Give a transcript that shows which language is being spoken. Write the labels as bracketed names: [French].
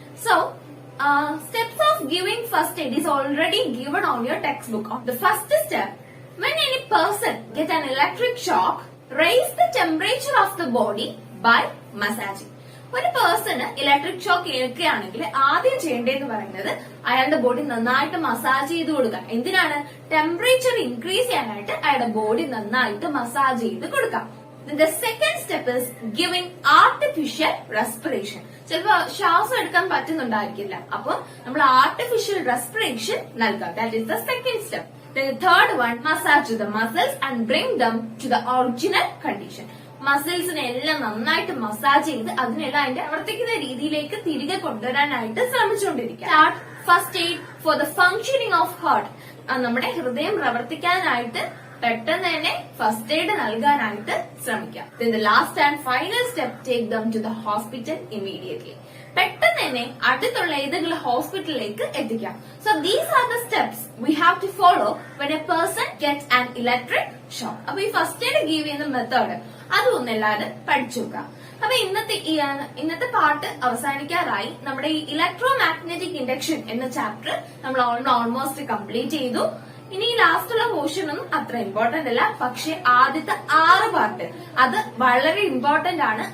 [English] So steps of giving first aid is already given on your textbook. The first step, when any person get an electric shock, raise the temperature of the body by massaging. [Malayalam] ഒരു person electric shock ഏൽക്കുകയാണെങ്കിൽ ആദ്യം ചെയ്യേണ്ടതെന്ന് പറയുന്നത് അയാളുടെ body നന്നായിട്ട് massage ചെയ്ത് കൊടുക്കാം. എന്തിനാണ്? Temperature increase ചെയ്യാനായിട്ട് അയാളുടെ ബോഡി നന്നായിട്ട് മസാജ് ചെയ്ത് കൊടുക്കാം. [English] The second step is giving artificial respiration. [Malayalam] ചിലപ്പോ ശ്വാസം എടുക്കാൻ പറ്റുന്നുണ്ടായിരിക്കില്ല, അപ്പൊ നമ്മൾ ആർട്ടിഫിഷ്യൽ റെസ്പിറേഷൻ നൽകാം. [English] That is the second step. Then the third one, massage the muscles and bring them to the original condition. [Malayalam] മസിൽസിനെ എല്ലാം നന്നായിട്ട് മസാജ് ചെയ്ത് അതിനെല്ലാം അതിന്റെ പ്രവർത്തിക്കുന്ന രീതിയിലേക്ക് തിരികെ കൊണ്ടുവരാനായിട്ട് ശ്രമിച്ചുകൊണ്ടിരിക്കുക. [English] Start first aid for the functioning of heart. [Malayalam] നമ്മുടെ ഹൃദയം പ്രവർത്തിക്കാനായിട്ട് പെട്ടെന്ന് തന്നെ ഫസ്റ്റ് എയ്ഡ് നൽകാനായിട്ട് ശ്രമിക്കാം. [English] Then the last and final step, take them to the hospital immediately. [Malayalam] പെട്ടെന്ന് തന്നെ അടുത്തുള്ള ഏതെങ്കിലും ഹോസ്പിറ്റലിലേക്ക് എത്തിക്കാം. [English] So these are the steps we have to follow when a person gets an electric shock. [Malayalam] അപ്പൊ ഈ ഫസ്റ്റ് എയ്ഡ് ഗീവ് ചെയ്യുന്ന method അതൊന്നും എല്ലാവരും പഠിച്ചു നോക്കാം. അപ്പൊ ഇന്നത്തെ പാർട്ട് അവസാനിക്കാറായി. നമ്മുടെ ഈ ഇലക്ട്രോമാഗ്നറ്റിക് ഇൻഡക്ഷൻ എന്ന ചാപ്റ്റർ നമ്മൾ ഓൾമോസ്റ്റ് കംപ്ലീറ്റ് ചെയ്തു. ഇനി ലാസ്റ്റ് ഉള്ള പോർഷൻ ഒന്നും അത്ര ഇമ്പോർട്ടന്റ് അല്ല. പക്ഷെ ആദ്യത്തെ 6 പാർട്ട് അത് വളരെ ഇമ്പോർട്ടന്റ് ആണ്.